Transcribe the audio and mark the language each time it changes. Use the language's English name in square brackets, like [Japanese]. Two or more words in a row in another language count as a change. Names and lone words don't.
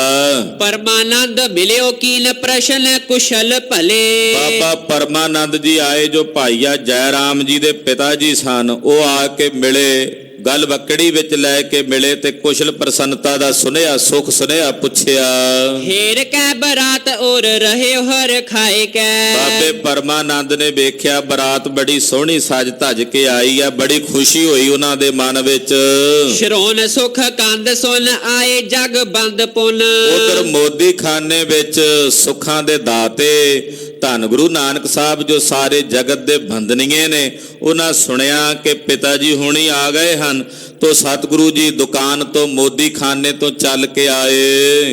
[Punjabi] ਪਰਮਾਨੰਦ ਮਿਲਿਓ ਕੀਨ ਪ੍ਰਸ਼ਨ ਕੁਸ਼ਲ ਭਲੇ। ਬਾਬਾ ਪਰਮਾਨੰਦ ਜੀ ਆਏ ਜੋ ਭਾਈਆ ਜੈ ਰਾਮ ਜੀ ਦੇ ਪਿਤਾ ਜੀ ਸਨ, ਉਹ ਆ ਕੇ ਮਿਲੇ ਗਲ ਬੱਕੜੀ ਵਿੱਚ ਲੈ ਕੇ ਮਿਲੇ ਤੇ ਕੁਸ਼ਲ ਪ੍ਰਸੰਨਤਾ ਦਾ ਸੁਨੇਹਾ ਸੁਖ ਸੁਨੇਹਾ ਪੁੱਛਿਆ। [Hindi] हेर कै बरात और रहे हर खाए कै। [Punjabi] ਬਾਬੇ ਪਰਮਾਨੰਦ ਨੇ ਵੇਖਿਆ ਬਰਾਤ ਬੜੀ ਸੋਹਣੀ ਸਜ ਧਜ ਕੇ ਆਈ ਆ, ਬੜੀ ਖੁਸ਼ੀ ਹੋਈ ਉਹਨਾਂ ਦੇ ਮਨ ਵਿੱਚ। ਸ਼ਰੋਨ ਸੁਖ ਕੰਦ ਸੁਨ ਆਏ ਜਗ ਬੰਦ ਪੁਨ। ਉਧਰ ਮੋਦੀ ਖਾਨੇ ਵਿੱਚ ਸੁੱਖਾਂ ਦੇ ਦਾਤੇ ਧੰਨ ਗੁਰੂ ਨਾਨਕ ਸਾਹਿਬ ਜੋ ਸਾਰੇ ਜਗਤ ਦੇ ਬੰਦਨੀਏ ਨੇ, ਉਹਨਾਂ ਸੁਣਿਆ ਕਿ ਪਿਤਾ ਜੀ ਹੁਣੀ ਆ ਗਏ ਹਨ, ਤੋ ਸਤਿਗੁਰੂ ਜੀ ਦੁਕਾਨ ਤੋਂ ਮੋਦੀ ਖਾਨੇ ਤੋਂ ਚੱਲ ਕੇ ਆਏ।